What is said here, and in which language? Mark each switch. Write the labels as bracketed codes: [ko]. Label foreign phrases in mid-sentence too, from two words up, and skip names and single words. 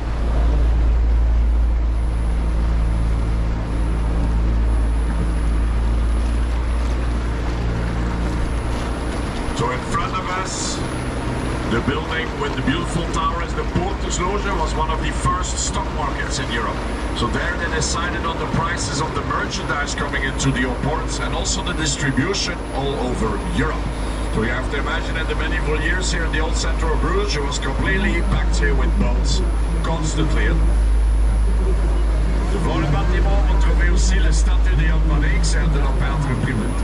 [en] So in front of us, the building with the beautiful towers, the Portersloge, was one of the first stock markets in Europe. So there they decided on the prices of the merchandise coming into the ports and also the distribution all over Europe. So you have to imagine in the medieval years here in the old center of Bruges, it was completely packed here with boats, constantly. [fr] Devant le bâtiment, on trouvait aussi le statue de Jan van Eyck, de leur peintre primitif.